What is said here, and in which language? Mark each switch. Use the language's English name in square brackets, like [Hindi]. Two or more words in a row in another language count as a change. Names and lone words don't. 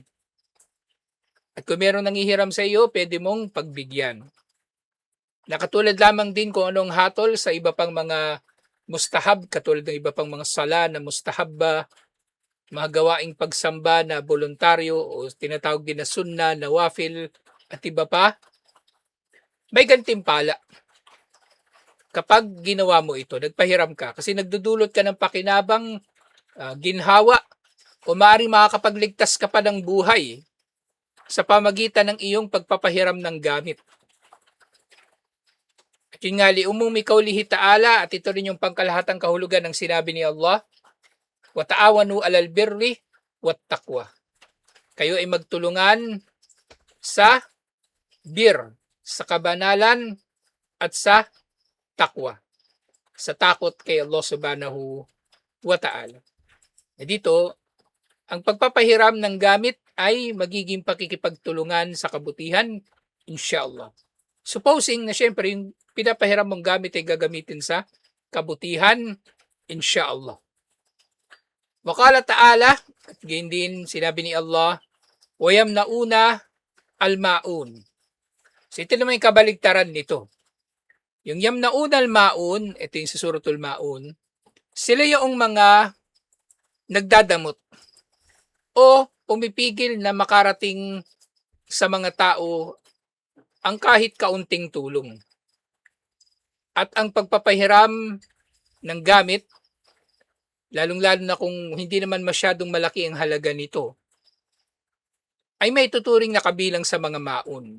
[Filipino] At kung merong nanghihiram sa iyo, pwede mong pagbigyan. Nakatulad lamang din kung anong hatol sa iba pang mga mustahab, katulad ng iba pang mga sala na mustahabba, mga gawaing pagsamba na voluntaryo o tinatawag din na sunna, nawafil, at iba pa, may gantimpala. Kapag ginawa mo ito, nagpahiram ka, kasi nagdudulot ka ng pakinabang, ginhawa, o maaaring makakapagligtas ka pa ng buhay sa pamagitan ng iyong pagpapahiram ng gamit. At yun nga, [Arabic] لعموم قوله تعالى, [Filipino] at ito rin yung pangkalahatang kahulugan ng sinabi ni Allah, [Arabic] وتعاونوا على البر والتقوى. [Filipino] Kayo ay magtulungan sa bir, sa kabanalan, at sa takwa. Sa takot kay Allah [Arabic] سبحانه وتعالى. [Filipino] Dito, ang pagpapahiram ng gamit ay magiging pakikipagtulungan sa kabutihan, inshallah. Supposing na syempre yung pinapahiram mong gamit ay gagamitin sa kabutihan, insyaallah. [Arabic] وقال تعالى, [Filipino] at gayon din sinabi ni Allah, [Arabic] ويمنعون الماعون. [Filipino] So ito naman yung kabaligtaran nito. Yung [Arabic] يمنعون الماعون, [Filipino] ito yung sa [Arabic] سورة الماعون, [Filipino] sila yung mga nagdadamot o pumipigil na makarating sa mga tao ang kahit kaunting tulong. At ang pagpapahiram ng gamit, lalong-lalo na kung hindi naman masyadong malaki ang halaga nito, ay may tuturing na kabilang sa mga maun.